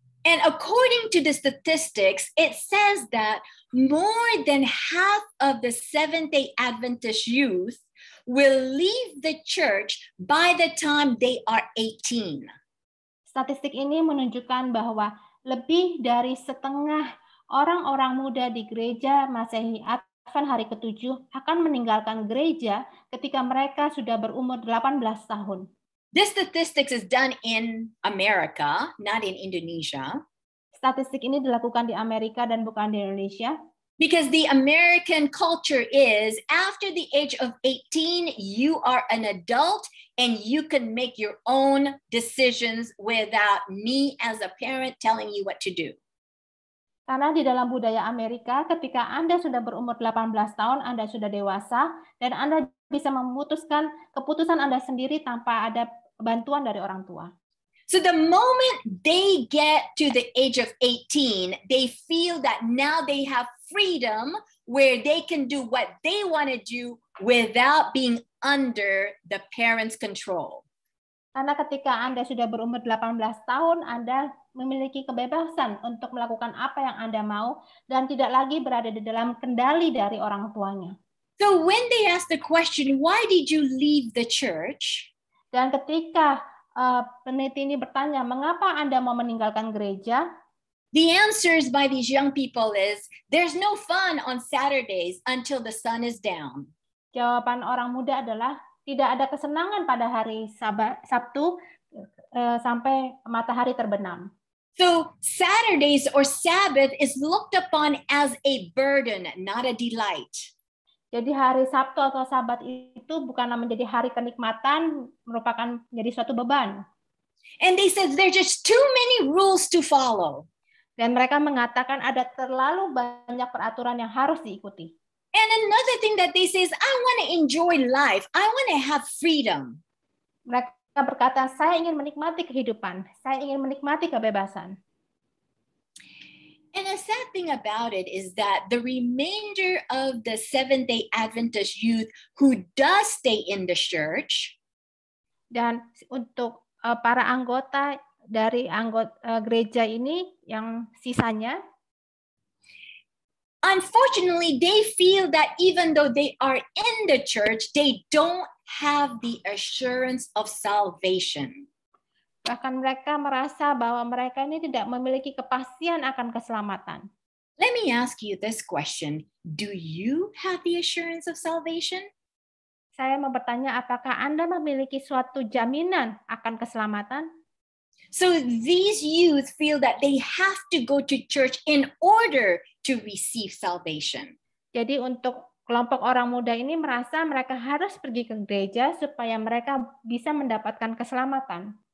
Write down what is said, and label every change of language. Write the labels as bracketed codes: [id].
[en] And according to the statistics, it says that more than half of the Seventh-day Adventist youth will leave the church by the time they are 18. [id] Statistik ini menunjukkan bahwa lebih dari setengah orang-orang muda di gereja Masehi Advent hari ke-7 akan meninggalkan gereja ketika mereka sudah berumur 18 tahun. [en] This statistics is done in America, not in Indonesia. [id] Statistik ini dilakukan di Amerika dan bukan di Indonesia. [en] Because the American culture is, after the age of 18, you are an adult and you can make your own decisions without me as a parent telling you what to do. [id] Karena di dalam budaya Amerika, ketika Anda sudah berumur 18 tahun, Anda sudah dewasa, dan Anda bisa memutuskan keputusan Anda sendiri tanpa ada bantuan dari orang tua. [en] So the moment they get to the age of 18, they feel that now they have freedom where they can do what they want to do without being under the parents' control. [id] Karena ketika Anda sudah berumur 18 tahun, Anda memiliki kebebasan untuk melakukan apa yang Anda mau dan tidak lagi berada di dalam kendali dari orang tuanya. [en] So when they ask the question, why did you leave the church? [id] Dan ketika peneliti ini bertanya, mengapa Anda mau meninggalkan gereja? [en] The answers by these young people is, there's no fun on Saturdays until the sun is down. [id] Jawaban orang muda adalah, tidak ada kesenangan pada hari Sabtu sampai matahari terbenam. [en] So Saturdays or Sabbath is looked upon as a burden, not a delight. [id] Jadi hari Sabtu atau Sabat itu bukanlah menjadi hari kenikmatan, merupakan menjadi suatu beban. [en] And they said there's just too many rules to follow. [id] Dan mereka mengatakan ada terlalu banyak peraturan yang harus diikuti. [en] And another thing that they say is, I want to enjoy life. I want to have freedom. [id] Mereka berkata, saya ingin menikmati kehidupan. Saya ingin menikmati kebebasan. [en] And a sad thing about it is that the remainder of the Seventh-day Adventist youth who does stay in the church, [id] dan untuk para anggota dari gereja ini yang sisanya, [en] unfortunately, they feel that even though they are in the church, they don't have the assurance of salvation. [id] Bahkan mereka merasa bahwa mereka ini tidak memiliki kepastian akan keselamatan. [en] Let me ask you this question. Do you have the assurance of salvation? [id] Saya mau bertanya, apakah Anda memiliki suatu jaminan akan keselamatan? [en] So these youth feel that they have to go to church in order to receive salvation. [id] Jadi untuk kelompok orang muda ini merasa mereka harus pergi ke gereja supaya mereka bisa mendapatkan keselamatan.